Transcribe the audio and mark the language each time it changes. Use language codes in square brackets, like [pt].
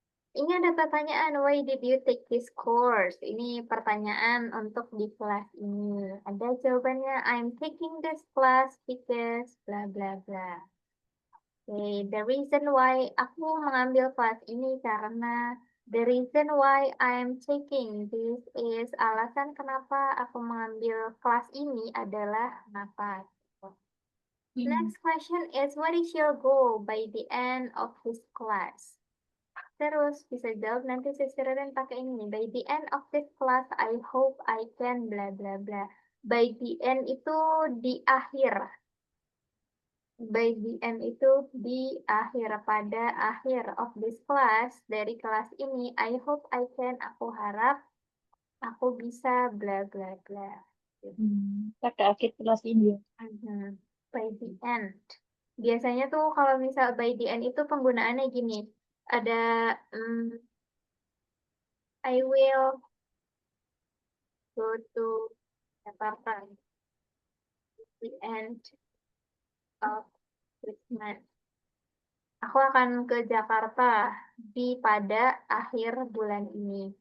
[id] Ini ada pertanyaan, [en] why did you take this course? [id] Ini pertanyaan untuk di kelas ini. Ada jawabannya, [en] I'm taking this class because bla bla bla. Okay, the reason why [id] aku mengambil kelas ini karena [en] the reason why I'm taking this [id] is alasan kenapa aku mengambil kelas ini adalah kenapa. Hmm. [en] Next question is what is your goal by the end of this class? [id] Terus bisa jawab nanti sisirin pakai ini. [en] By the end of this class, I hope I can bla bla bla. By the end [id] itu di akhir. [en] By the end [id] itu di akhir, pada akhir [en] of this class, [id] dari kelas ini. [en] I hope I can, [id] aku harap aku bisa bla bla bla. Pada akhir kelas ini. Ya. Mhm. [en] By the end. [id] Biasanya tuh kalau misal by the end itu penggunaannya gini. [en] Ada I will go to Jakarta the end of this month. [id] Aku akan ke Jakarta pada akhir bulan ini.